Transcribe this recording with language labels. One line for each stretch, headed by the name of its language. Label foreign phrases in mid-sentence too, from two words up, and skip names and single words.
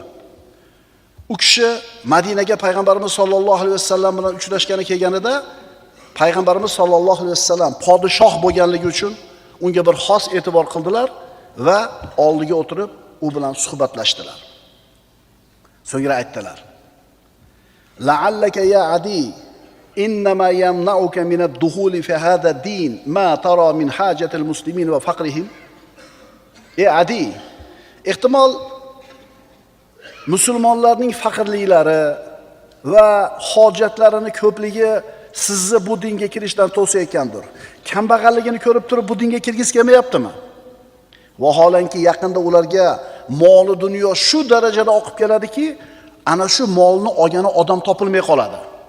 Uzbek: U kishi Madinaga payg'ambarimiz
Arabic: صلى الله عليه وسلم
Uzbek: bilan uchrashgani kelganida payg'ambarimiz
Arabic: صلى الله عليه وسلم
Uzbek: podshoh bo'lganligi uchun unga bir xos e'tibor qildilar va oldiga o'tirib u bilan suhbatlashdilar. So'ngra aytdilar:
Arabic: "لعلك يا عدي إنما يمنعك من الدخول في هذا الدين ما ترى من حاجة المسلمين وفقرهم."
Uzbek: Ey Adi, ehtimol musulmonlarning faqirliklari va hojatlarini ko'pligi sizni bu dinga kirishdan to'sayotgandir. Kambag'alligini ko'rib turib bu dinga kirgisi kelmayaptimi? Vaholanki yaqinda ularga moli dunyo shu darajada oqib keladiki, ana shu molni olgani odam topilmay qoladi.